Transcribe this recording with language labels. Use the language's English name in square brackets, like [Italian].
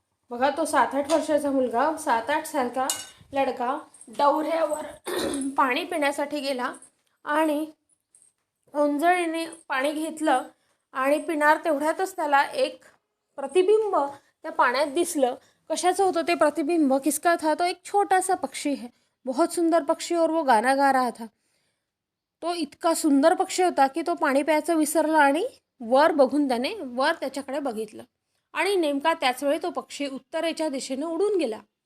[Marathi] बघा, तो 7-8 वर्षाचा मुलगा, [Hindi] 7-8 साल का लडका [Marathi] डवऱ्यावर पाणी पिण्यासाठी गेला आणि ओंजळीने पाणी घेतलं आणि पिणार तेवढ्यातच त्याला एक प्रतिबिंब त्या पाण्यात दिसलं. कशाचं होतं ते प्रतिबिंब? [Hindi] किसका था? तो एक छोटा सा पक्षी है, बहुत सुंदर पक्षी, और वो गाना गा रहा था. [Marathi] तो इतका सुंदर पक्षी होता की तो पाणी प्यायचं विसरला आणि वर बघून त्याने वर त्याच्याकडे बघितलं आणि नेमका त्याच वेळी तो पक्षी उत्तरेच्या दिशेने उडून गेला.